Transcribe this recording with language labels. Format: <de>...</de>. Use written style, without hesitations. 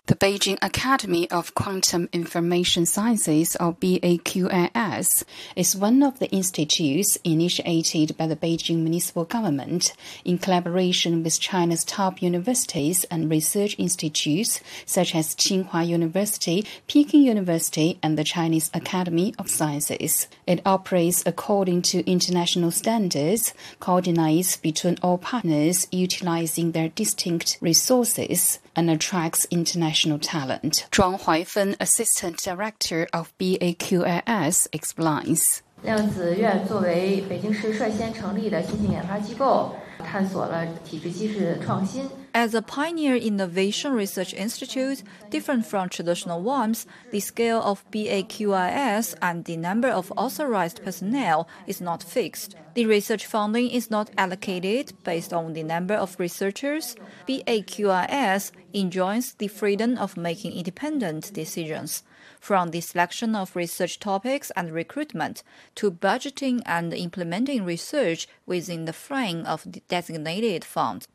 <en>The Beijing Academy of Quantum Information Sciences, or BAQIS, is one of the institutes initiated by the Beijing municipal government, in collaboration with China's top universities and research institutes such as Tsinghua University, Peking University, and the Chinese Academy of Sciences. It operates according to international standards, coordinates between all partners utilizing their distinct resources, and attracts international talent. Zhuang Huaifen, Assistant Director of BAQIS, explains.</en> <zh>量子院作为北京市率先成立的新型研发机构，探索了体制机制创新。</zh> <en>As a pioneer innovation research institute, different from traditional ones, the scale of BAQIS and the number of authorized personnel is not fixed. The research funding is not allocated based on the number of researchers. BAQIS enjoins the freedom of making independent decisions, from the selection of research topics and recruitment to budgeting and implementing research within the frame of the designated funds.</en>